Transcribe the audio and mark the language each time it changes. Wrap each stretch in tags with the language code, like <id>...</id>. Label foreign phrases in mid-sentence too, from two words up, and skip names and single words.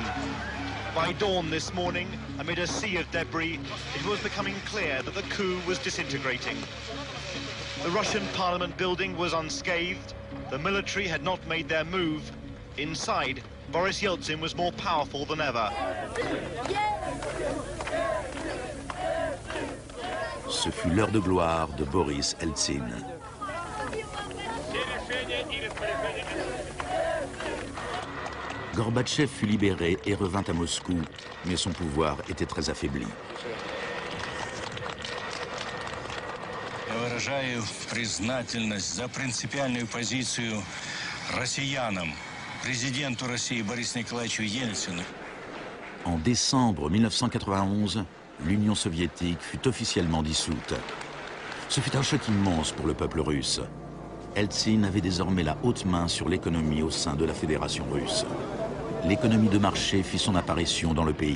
<en>By dawn this morning, amid a sea of debris, it was becoming clear that the coup was disintegrating. The Russian parliament building was unscathed, the military had not made their move. Inside, Boris Yeltsin was more powerful than ever.</en> <fr>Ce fut l'heure de gloire de Boris Eltsine. Gorbatchev fut libéré et revint à Moscou, mais son pouvoir était très affaibli.</fr> <ru>Я выражаю признательность за принципиальную позицию россиянам, президенту России Борису Николаевичу Ельцину.</ru> <fr>En décembre 1991, l'Union soviétique fut officiellement dissoute. Ce fut un choc immense pour le peuple russe. Eltsine avait désormais la haute main sur l'économie au sein de la Fédération russe. L'économie de marché fit son apparition dans le pays.</fr>